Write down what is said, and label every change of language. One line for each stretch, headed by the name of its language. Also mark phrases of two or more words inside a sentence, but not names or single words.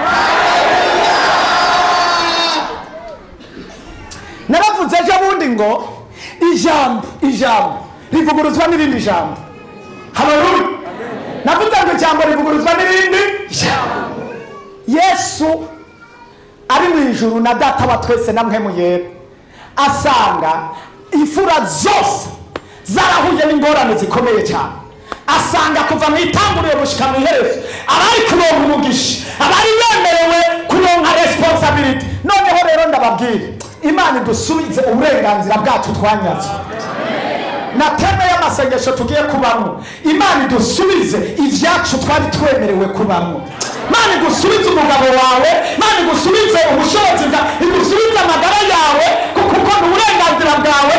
Rundi: Naravuze ejo bundi ngo ijambo rivuguruzwa n'irindi jambo. Haleluya! Navuze ngo ijambo rivuguruzwa n'irindi jambo. Yesu ari mu ijuru na data wa twese na mpemu yera, asanga imfura zose zarahuye n'ingorane zikomeye cyane. Asanga kuva mu itanguriro gushika mu iherezo abari kuronka umugisha, abari bemerewe kuronka responsibility. Noneho rero ndababwira, Imana idusubize uburenganzira bwacu twanyaze. Na teme y'amasengesho tugiye kubamo, Imana idusubize ivyacu twari twemerewe kubamo. Imana igusubize umugabo wawe, Imana igusubize ubushobozi bwawe, igusubize amagara yawe kuko ni uburenganzira bwawe.